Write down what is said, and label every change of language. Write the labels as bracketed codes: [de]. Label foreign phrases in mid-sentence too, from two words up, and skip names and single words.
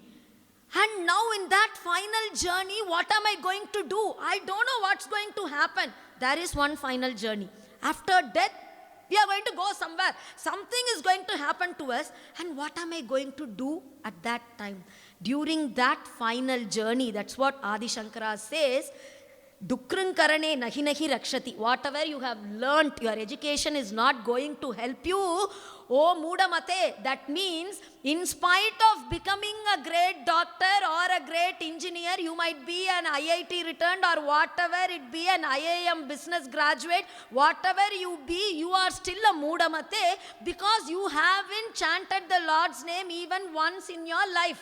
[en] And now in that final journey, what am I going to do? I don't know what's going to happen. There is one final journey. After death, we are going to go somewhere. Something is going to happen to us. And what am I going to do at that time? During that final journey, that's what Adi Shankara says, [sa] डुकृञ् करणे नहि नहि रक्षति. [en] Whatever you have learnt, your education is not going to help you. Oh Mudamate, that means in spite of becoming a great doctor or a great engineer, you might be an IIT returned or whatever it be, an IIM business graduate, whatever you be, you are still a Mudamate because you haven't chanted the Lord's name even once in your life.